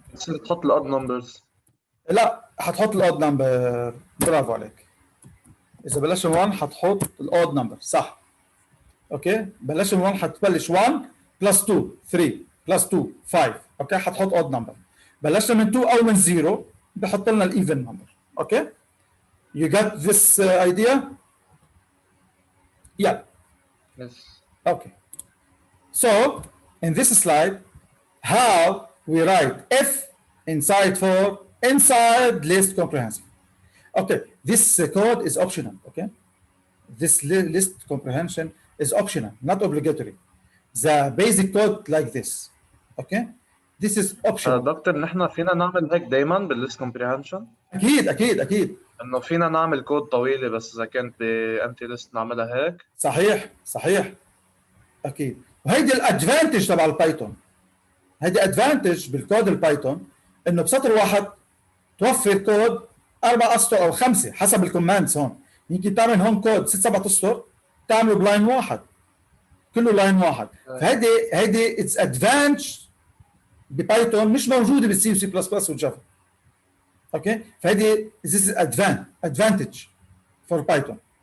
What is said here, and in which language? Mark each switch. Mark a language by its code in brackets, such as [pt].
[ar] بتصير تحط الأود نمبرز. لا حتحط الاود نمبر. برافو عليك. اذا بلشت من 1 حتحط الاود نمبر صح. اوكي بلشت من 1 حتبلش 1 بلس 2 3 بلس 2 5. اوكي حتحط اود نمبر. بلشنا من 2 او من 0 بحط لنا الايفن نمبر. [en] Okay you got this idea? Yeah. Yes. Okay. So in this slide how we write if inside for inside list comprehension. Okay, this code is optional. Okay, this list comprehension is optional, not obligatory. The basic code like this. Okay, this is optional. [ar] دكتور نحن فينا نعمل هيك دايما بالليست كومبريهنشن؟ اكيد انه فينا نعمل كود طويله بس اذا كانت بامتي ليست نعملها هيك. صحيح اكيد. وهيدي الادفانتج تبع البايثون. هيدي ادفانتج بالكود البايثون انه بسطر واحد توفر كود 4 اسطر او 5 حسب الكوماندز. هون يمكن تعمل هون كود 6 7 اسطر تعمله بلاين واحد كله لاين واحد. فهيدي اتس ادفانتج ببايثون مش موجوده بالسي وسي بلس بلس والجافا. اوكي فهيدي [en] this is advantage for Python.